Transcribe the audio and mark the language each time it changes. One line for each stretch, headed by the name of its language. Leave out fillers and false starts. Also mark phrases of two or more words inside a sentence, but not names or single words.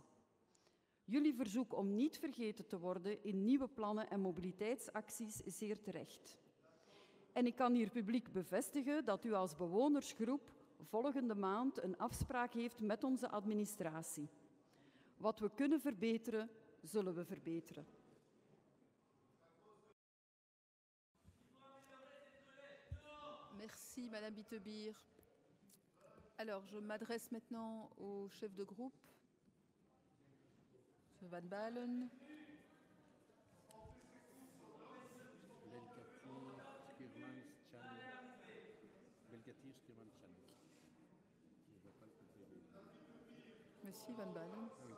Dutch: Jullie verzoek om niet vergeten te worden in nieuwe plannen en mobiliteitsacties is zeer terecht. En ik kan hier publiek bevestigen dat u als bewonersgroep volgende maand een afspraak heeft met onze administratie. Wat we kunnen verbeteren, zullen we verbeteren.
French: Merci, Madame Bittebier. Alors, je m'adresse maintenant au chef de groupe, M. Van Balen. Monsieur Van Balen.